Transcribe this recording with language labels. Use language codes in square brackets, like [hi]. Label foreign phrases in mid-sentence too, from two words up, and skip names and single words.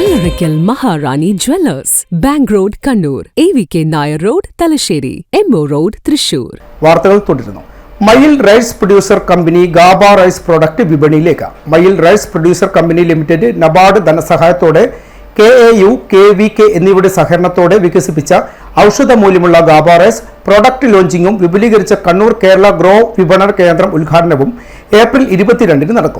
[ml] Kottakkal Maharani Jewellers, Bank Road, Kannur, AVK Nair Road, Talasheri, MO Road, Thrissur. വാർത്തകൾ തുടരുന്നു. മയിൽ റൈസ് പ്രൊഡ്യൂസർ കമ്പനി ഗാബ റൈസ് പ്രോഡക്റ്റ് വിപണിയിലേക്ക്. മയിൽ റൈസ് പ്രൊഡ്യൂസർ കമ്പനി ലിമിറ്റഡ് നബാർഡ് ധനസഹായത്തോടെ KAU, KVK എന്നിവയുടെ സഹകരണത്തോടെ വികസിപ്പിച്ച ഔഷധ മൂല്യമുള്ള ഗാബ റൈസ് പ്രോഡക്റ്റ് ലോഞ്ചിങ്ങും വിപുലീകരിച്ച കണ്ണൂർ കേരള ഗ്രോ വിപണന കേന്ദ്രം ഉദ്ഘാടനവും ഏപ്രിൽ 22 നടക്കും.